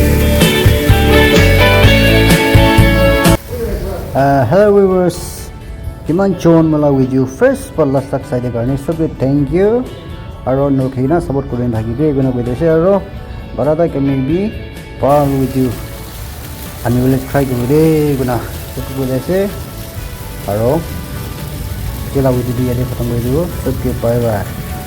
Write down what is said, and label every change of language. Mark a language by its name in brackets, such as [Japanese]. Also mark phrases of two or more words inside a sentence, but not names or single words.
[English] hello viewers [Naga Pidgin] Kiman John mala video first par last tak side karne sabke [English] thank you [Naga Pidgin] aro nokhina support kurin thakibe guna koidese aro barada kami bi par video ani wele try kore guna koidese aro kila video bi ade khatam koi dibo sabke [English] bye bye